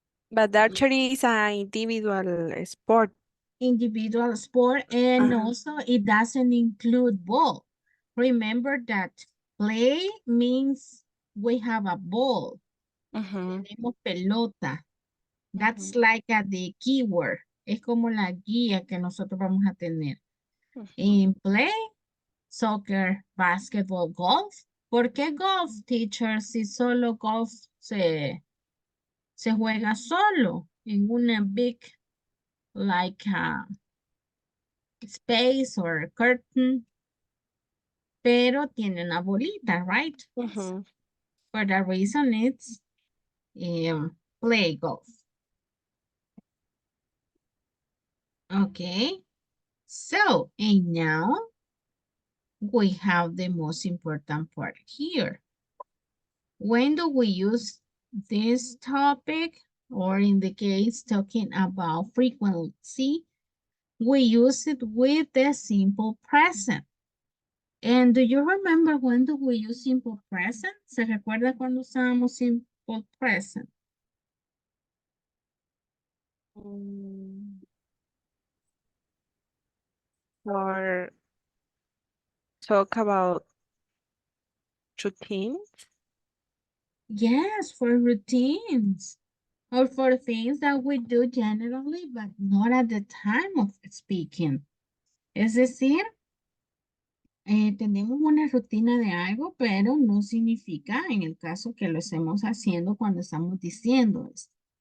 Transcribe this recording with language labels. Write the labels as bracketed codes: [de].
[en] But archery is an individual sport. individual sport and Ajá. also it doesn't include ball. Remember that play means we have a ball. Ujú, [es] Tenemos pelota. That's ujú, [en] like the keyword. [es] Es como la guía que nosotros vamos a tener. ujú. [en] In play, soccer, basketball, golf. [es] ¿Por qué golf, teacher? Si solo golf se juega solo en una [en] big like space or curtain, [es] pero tiene una bolita, right? Ujú. [en] For the reason it's play golf. Okay, so and now we have the most important part here. When do we use this topic, or in the case talking about frequency, we use it with the simple present. And do you remember when do we use simple present? [es] ¿Se recuerda cuando usábamos simple present? [en] Mm, For talk about routine. Yes, for routines or for things that we do generally, but not at the time of speaking. [es] Es decir, tenemos una rutina de algo, pero no significa en el caso que lo estemos haciendo cuando estamos diciendo esto.